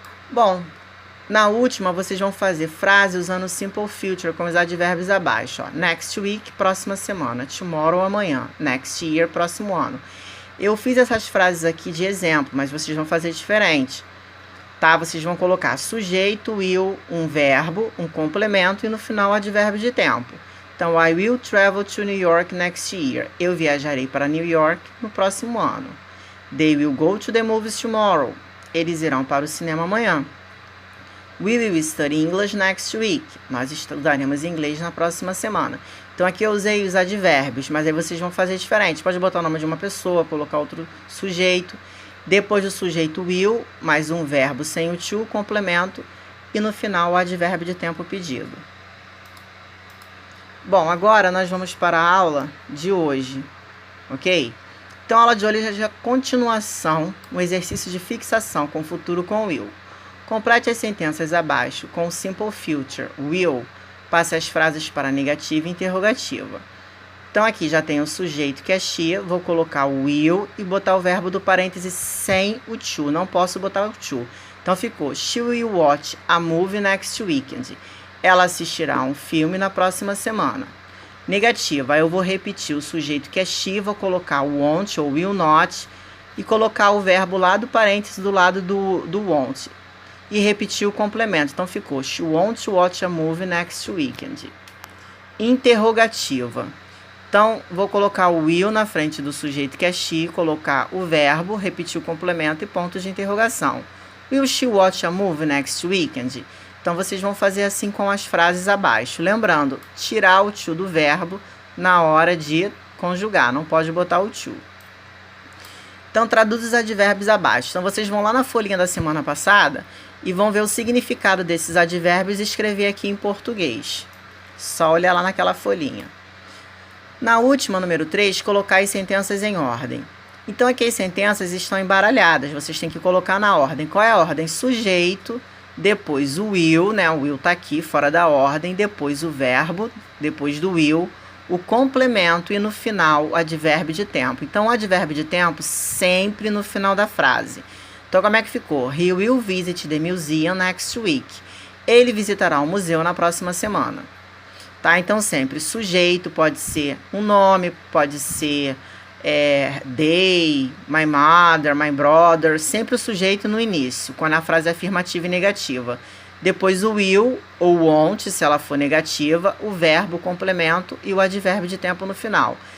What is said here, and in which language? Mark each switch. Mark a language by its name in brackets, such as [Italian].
[Portuguese] Bom, na última vocês vão fazer frase usando o Simple Future com os advérbios abaixo. Ó. Next week, próxima semana. Tomorrow, amanhã. Next year, próximo ano. Eu fiz essas frases aqui de exemplo, mas vocês vão fazer diferente. Tá? Vocês vão colocar sujeito, will, um verbo, um complemento e no final advérbio de tempo. Então, [English] I will travel to New York next year. [Portuguese] Eu viajarei para New York no próximo ano. [English] They will go to the movies tomorrow. [Portuguese] Eles irão para o cinema amanhã. [English] We will study English next week. [Portuguese] Nós estudaremos inglês na próxima semana. Então, aqui eu usei os advérbios, mas aí vocês vão fazer diferente. Pode botar o nome de uma pessoa, colocar outro sujeito. Depois do sujeito will, mais um verbo sem o to, complemento. E no final, o advérbio de tempo pedido. Bom, agora nós vamos para a aula de hoje, ok? Então, a aula de hoje é a continuação, um exercício de fixação com o futuro com will. Complete as sentenças abaixo com o Simple Future, will, passe as frases para negativa e interrogativa. Então, aqui já tem o sujeito que é she, vou colocar o will e botar o verbo do parêntese sem o to, não posso botar o to. Então ficou, [English] she will watch a movie next weekend. [Portuguese] Ela assistirá um filme na próxima semana. Negativa, eu vou repetir o sujeito que é she, vou colocar o won't ou will not e colocar o verbo lá do parênteses do lado do won't. E repetir o complemento. Então ficou, [English] she won't watch a movie next weekend. [Portuguese] Interrogativa. Então, vou colocar o will na frente do sujeito que é she, colocar o verbo, repetir o complemento e pontos de interrogação. [English] Will she watch a movie next weekend? [Portuguese] Então, vocês vão fazer assim com as frases abaixo. Lembrando, tirar o to do verbo na hora de conjugar, não pode botar o to. Então, traduz os advérbios abaixo. Então, vocês vão lá na folhinha da semana passada e vão ver o significado desses advérbios e escrever aqui em português. Só olhar lá naquela folhinha. Na última, número 3, colocar as sentenças em ordem. Então, aqui as sentenças estão embaralhadas. Vocês têm que colocar na ordem. Qual é a ordem? Sujeito, depois o will, né? O will está aqui, fora da ordem. Depois o verbo, depois do will, o complemento e no final o advérbio de tempo. Então, o advérbio de tempo sempre no final da frase. Então, como é que ficou? [English] He will visit the museum next week. [Portuguese] Ele visitará o museu na próxima semana. Tá? Então, sempre sujeito pode ser um nome, pode ser they, my mother, my brother, sempre o sujeito no início, quando a frase é afirmativa e negativa. Depois o will ou won't, se ela for negativa, o verbo, o complemento e o advérbio de tempo no final.